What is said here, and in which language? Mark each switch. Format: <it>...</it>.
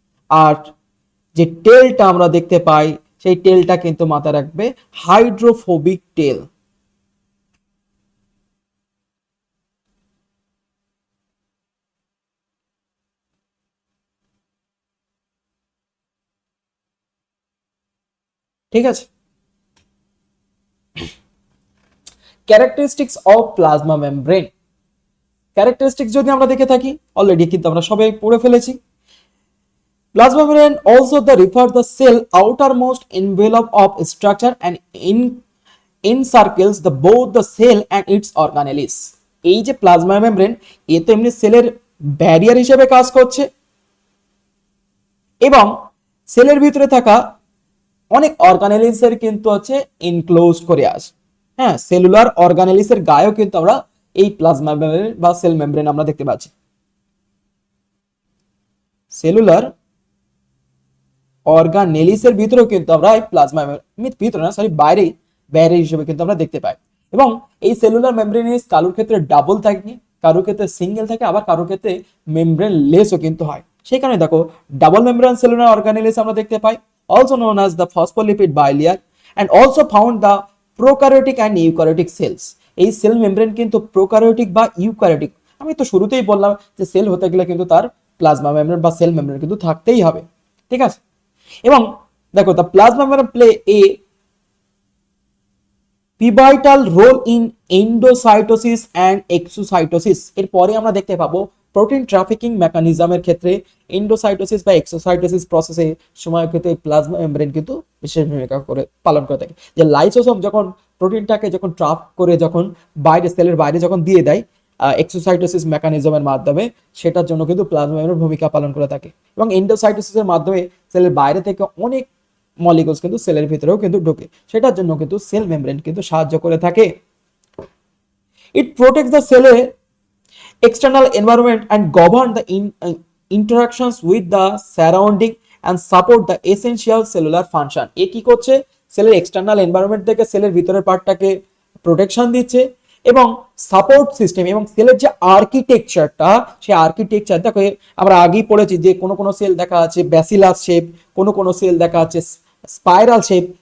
<bn>আর যে টেলটা আমরা দেখতে পাই সেই টেলটা কিন্তু মাথায় রাখবে হাইড্রোফোবিক টেল, ঠিক আছে। Characteristics of plasma membrane, characteristics যদি আমরা দেখে থাকি অলরেডি কিন্তু আমরা সবাই পড়ে ফেলেছি।</bn> <en>Plasma membrane also refers the cell outermost envelope of structure and encircles both the cell and its organelles.</en> <bn>এই যে প্লাজমা মেমব্রেন এ তো এমনি সেলের ব্যারিয়ার হিসেবে কাজ করছে এবং সেলের ভিতরে থাকা অনেক অর্গানেলিসের কিন্তু হচ্ছে ইনক্লোজ করে আসে। হ্যাঁ, সেলুলার অর্গানেলিসের গায়েও কিন্তু আমরা এই প্লাজমা মেমব্রেন বা সেল মেমব্রেন আমরা দেখতে পাচ্ছি। সেলুলার অর্গানেলিসের ভিতরেও কিন্তু আমরা এই প্লাজমা ভিতরে না, সরি, বাইরে বাইরে হিসেবে কিন্তু আমরা দেখতে পাই। এবং এই সেলুলার মেমব্রেন কারোর ক্ষেত্রে ডাবল থাকে, কারোর ক্ষেত্রে সিঙ্গেল থাকে, আবার কারোর ক্ষেত্রে মেমব্রেন লেসও কিন্তু হয়। সেই কারণে দেখো ডাবল মেমব্রেন সেলুলার অর্গানেলিস আমরা দেখতে পাই,</bn> <en>also known as the phospholipid bilayer, and also found the prokaryotic and eukaryotic cells.</en> <bn>এই সেল মেমব্রেন কিন্তু প্রোক্যারিওটিক বা ইউক্যারিওটিক, আমি তো শুরুতেই বললাম যে সেল হতে গেলে কিন্তু তার প্লাজমা মেমব্রেন বা সেল মেমব্রেন কিন্তু থাকতেই হবে, ঠিক আছে। এবং দেখো</bn> <en>The plasma membrane play a pivotal role in endocytosis and exocytosis.</en> <bn>এরপরে আমরা দেখতে পাবো প্রোটিন ট্রাফিকিং মেকানিজমের ক্ষেত্রে এন্ডোসাইটোসিস বা এক্সোসাইটোসিস প্রসেসে সময় ক্ষেত্রে প্লাজমা মেমব্রেন কিন্তু বিশেষ ভূমিকা করে পালন করে থাকে। যে লাইসোসোম যখন প্রোটিনটাকে যখন ট্রাপ করে যখন বাইরে সেলের বাইরে যখন দিয়ে দেয় এক্সোসাইটোসিস মেকানিজমের মাধ্যমে, সেটার জন্য কিন্তু প্লাজমা মেমব্রেন ভূমিকা পালন করে থাকে। এবং এন্ডোসাইটোসিসের মাধ্যমে সেলের বাইরে থেকে অনেক মলিকুলস কিন্তু সেলের ভিতরেও কিন্তু ঢোকে, সেটার জন্য কিন্তু সেল মেমব্রেন কিন্তু সাহায্য করে থাকে।</bn> <en>It protects the সেলের external environment and govern the interactions with the surrounding and support the essential cellular function.</en> <bn>এ কি করছে, সেলের এক্সটার্নাল এনভায়রনমেন্ট থেকে সেলের ভিতরের পার্টটাকে প্রোটেকশন দিচ্ছে এবং সাপোর্ট সিস্টেম এবং সেলের যে আর্কিটেকচারটা, সেই আর্কিটেকচার দেখো আমরা আগেই পড়েছি যে কোনো সেল দেখা আছে ব্যাসিলাস শেপ, কোনো সেল দেখা আছে স্পাইরাল শেপ।</bn>